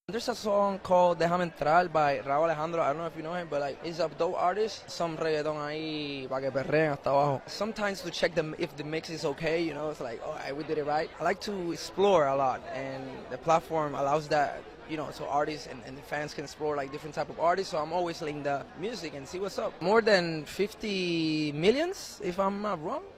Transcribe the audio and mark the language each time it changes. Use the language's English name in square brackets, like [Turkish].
[English] There's a song called Déjame Entrar by Rauw Alejandro. I don't know if you know him, but like he's a dope artist. Some reggaeton [Spanish] ahí para que perreen hasta abajo. [English] Sometimes to check them if the mix is okay, you know, it's like, oh, we did it right. I like to explore a lot, and the platform allows that, you know, so artists and the fans can explore like different type of artists. So I'm always linking the music and see what's up. More than 50 millions, if I'm not wrong.